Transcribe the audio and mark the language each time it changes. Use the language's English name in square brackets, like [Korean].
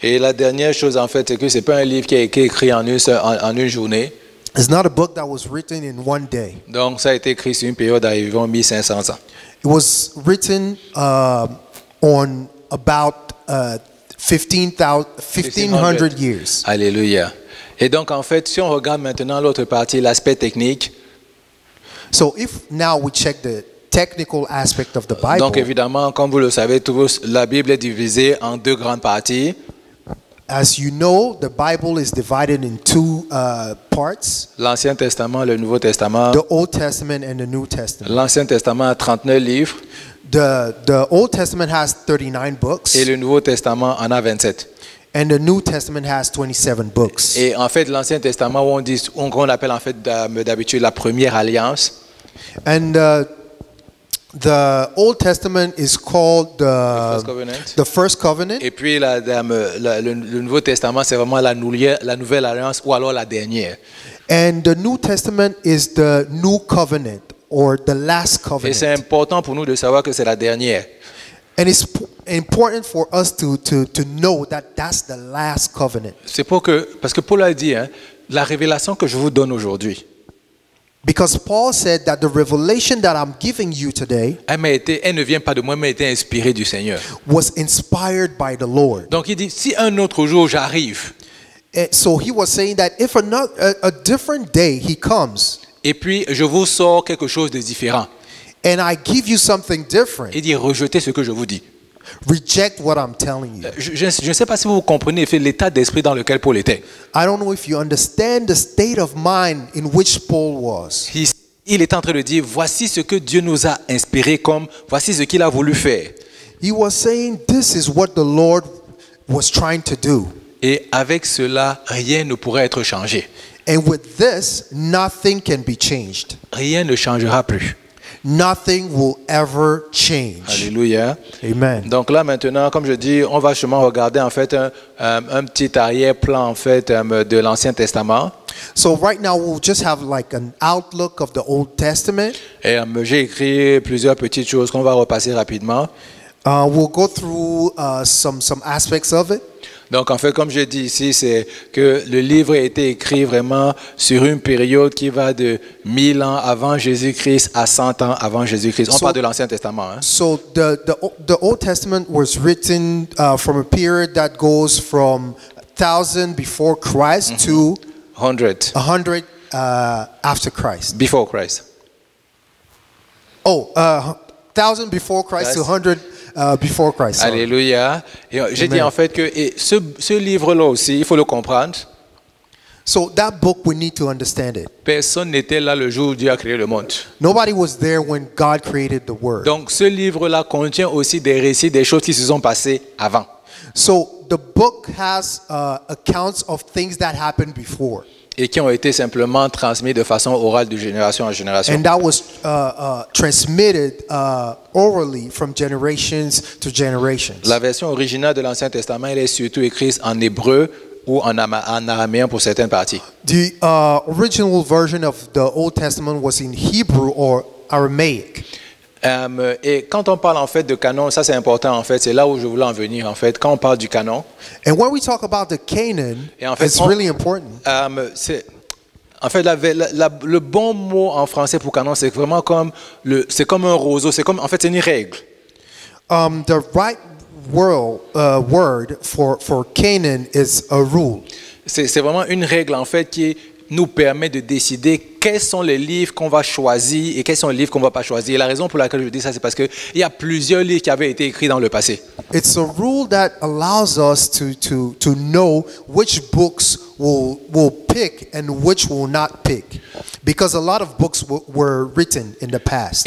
[French] Et la dernière chose en fait, c'est que c'est pas un livre qui a été écrit en une journée. [English] It's not a book that was written in one day. [French] Donc ça a été écrit sur une période d'environ 1500 ans. [English] It was written on about 1500 years. [French] Alléluia. Et donc en fait, si on regarde maintenant l'autre partie, l'aspect technique, [English] So if now we check the technical aspect of the Bible, [French] donc évidemment, comme vous le savez tous, la Bible est divisée en 2 grandes parties. [English] as you know, the Bible is divided in two parts, [French] L'Ancien Testament, le Nouveau Testament. [English] the Old Testament and the New Testament. [French] L'Ancien Testament a 39 livres [English] The Old Testament has 39 books [French] et le Nouveau Testament en a 27. [English] and the New Testament has 27 books. [French] Et en fait, l'Ancien Testament, on appelle en fait d'habitude la première alliance. [English] And the Old Testament is called First Covenant. the First Covenant. [French] Et puis le Nouveau Testament, c'est vraiment la nouvelle alliance ou alors la dernière. [English] And the New Testament is the New Covenant or the last [French] Et c'est [English] covenant. [French] important pour nous de savoir que c'est la dernière. [English] And it's important for us to know that that's the last covenant. [French] C'est parce que Paul a dit, hein, la révélation que je vous donne aujourd'hui, [English] Because Paul said that the revelation that I'm giving you today [French] elle ne vient pas de moi, mais elle a été inspirée du Seigneur. [English] was inspired by the Lord. [French] Donc il dit, si un autre jour j'arrive, [English] And so he was saying that if a different day he comes [French] et puis je vous sors quelque chose de différent, [English] and I give you something different, [French] il dit, rejetez ce que je vous dis. [English] Reject what I'm telling you. [French] Je ne sais pas si vous comprenez l'état d'esprit dans lequel Paul était. [English] I don't know if you understand the state of mind in which Paul was. [French] Il est en train de dire, voici ce que Dieu nous a inspiré comme, voici ce qu'il a voulu faire. [English] He was saying, this is what the Lord was trying to do. [French] Et avec cela, rien ne pourra être changé. [English] And with this, nothing can be changed. [French] Rien ne changera plus. [English] Nothing will ever change. [French] Alléluia. Amen. Donc là maintenant, comme je dis, on va justement regarder en fait un petit arrière-plan en fait de l'Ancien Testament. [English] So right now we'll just have like an outlook of the Old Testament. [French] Et j'ai écrit plusieurs petites choses qu'on va repasser rapidement. [English] We'll go through some aspects of it. [French] Donc en fait, comme je dis ici, c'est que le livre a été écrit vraiment sur une période qui va de 1000 ans avant Jésus-Christ à 100 ans avant Jésus-Christ. On parle de l'Ancien Testament. Hein? [English] So the Old Testament was written from a period that goes from 1000 before Christ to 100 after Christ. before Christ. 1000 before Christ to 100 before Christ. Sorry. [French] Alléluia. Et j'ai dit en fait que ce livre-là aussi, il faut le comprendre. [English] So that book, we need to understand it. [French] Personne n'était là le jour où Dieu a créé le monde. [English] Nobody was there when God created the world. [French] Donc ce livre-là contient aussi des récits des choses qui se sont passées avant. [English] So the book has accounts of things that happened before. [French] Et qui ont été simplement transmis de façon orale de génération en génération. [English] And that was transmitted orally from generations to generations. [French] La version originale de l'Ancien Testament, elle est surtout écrite en hébreu ou en araméen pour certaines parties. [English] The original version of the Old Testament was in Hebrew or Aramaic. [French] Et quand on parle en fait de canon, ça c'est important en fait, c'est là où je voulais en venir en fait. Quand on parle du canon, [English] And when we talk about the Canaan, [French] et en fait, [English] it's really important. [French] En fait, le bon mot en français pour canon, c'est vraiment comme un roseau, c'est comme en fait c'est une règle. [English] The right word for Canaan is a rule. [French] C'est vraiment une règle en fait qui nous permet de décider quels sont les livres qu'on va choisir et quels sont les livres qu'on ne va pas choisir. Et la raison pour laquelle je dis ça, c'est parce qu'il y a plusieurs livres qui avaient été écrits dans le passé. [English] It's a rule that allows us to know which books will pick and which will not pick. Because a lot of books were written in the past.